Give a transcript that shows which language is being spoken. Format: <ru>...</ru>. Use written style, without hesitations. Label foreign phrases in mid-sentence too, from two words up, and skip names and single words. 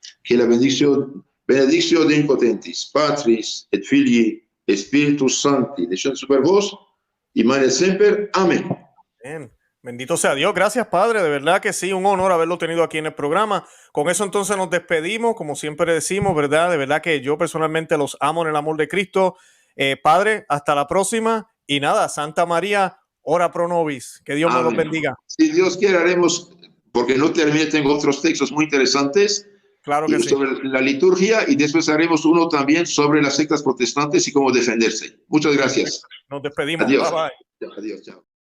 <es>Que la benedicción de</es> <la>impotentis, Patris et Filii, Spiritus Sancti,</la> <es>descienda sobre vos y</es> <la>mane semper.</la> <es>Amén. Bien. Bendito sea Dios. Gracias, Padre. De verdad que sí, un honor haberlo tenido aquí en el programa. Con eso entonces nos despedimos, como siempre decimos, ¿verdad? De verdad que yo personalmente los amo en el amor de Cristo. Padre, hasta la próxima. Y nada,</es> <la>Santa María, ora pro nobis.</la> <es>Que Dios me los bendiga. Si Dios quiere, haremos, porque no terminé, tengo otros textos muy interesantes. Claro que sí. Sobre la liturgia, y después haremos uno también sobre las sectas protestantes y cómo defenderse. Muchas gracias. Nos despedimos. Adiós.</es> <en>Bye, bye.</en> <es>Adiós, chao.</es>